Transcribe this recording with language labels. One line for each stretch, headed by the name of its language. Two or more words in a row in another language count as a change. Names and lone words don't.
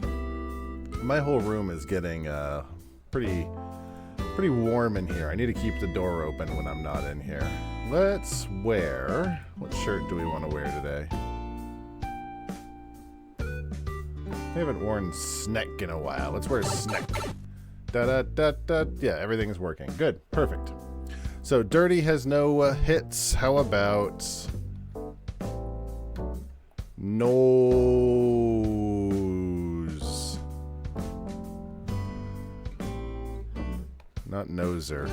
English: My whole room is getting pretty warm in here. I need to keep the door open when I'm not in here. Let's wear... What shirt do we want to wear today? I haven't worn Sneck in a while. Let's wear Sneck. Da-da-da-da. Yeah, everything's working. Good. Perfect. So, dirty has no hits. How about... Nose? Not noser.